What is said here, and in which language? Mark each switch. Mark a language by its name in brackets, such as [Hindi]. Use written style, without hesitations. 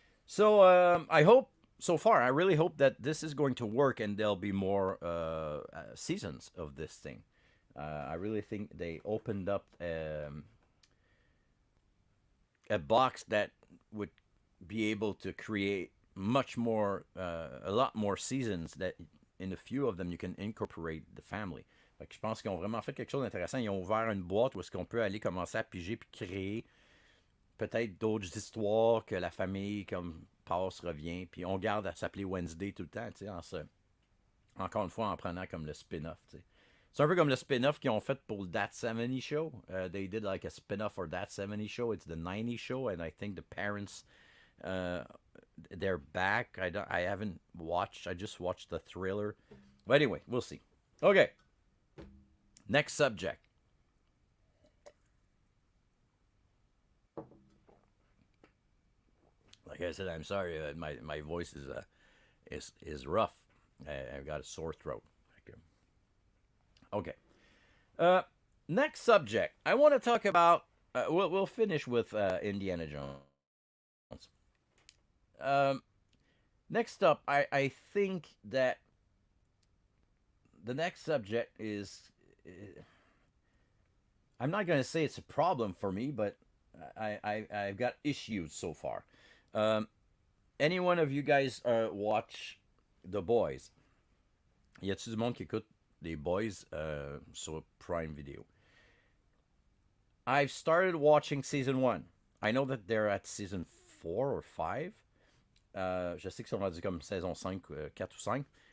[English] So I hope so far. I really hope that this is going to work and there'll be more seasons of this thing. I really think they opened up a box that would be able to create much more, a lot more seasons that in a few of them you can incorporate the family. [French] Fait que je pense qu'ils ont vraiment fait quelque chose d'intéressant. Ils ont ouvert une boîte où est-ce qu'on peut aller commencer à piger puis créer peut-être d'autres histoires que la famille comme passe, revient, puis on garde à s'appeler Wednesday tout le temps, tu sais, encore une fois en prenant comme le spin-off, tu sais. C'est un peu comme le spin-off qu'ils ont fait pour That 70 Show. [English] They did like a spin-off for That 70 Show. It's the 90 Show, and I think the parents, uh, they're back. I haven't watched. I just watched the thriller. But anyway, we'll see. Okay. Next subject. Like I said, I'm sorry. My voice is rough. I've got a sore throat. Okay. Uh, Next subject. I want to talk about. We'll finish with Indiana Jones. Um, Next up, I think that the next subject is. I'm not going to say it's a problem for me, but I've got issues so far. Um, any one of you guys watch The Boys? [French] Y a-t-il du monde qui écoute les Boys sur Prime Video? [English] I've started watching season 1. I know that they're at season 4 or 5. [French] Je sais qu'ils sont rendus comme saison 5, 4 ou 5.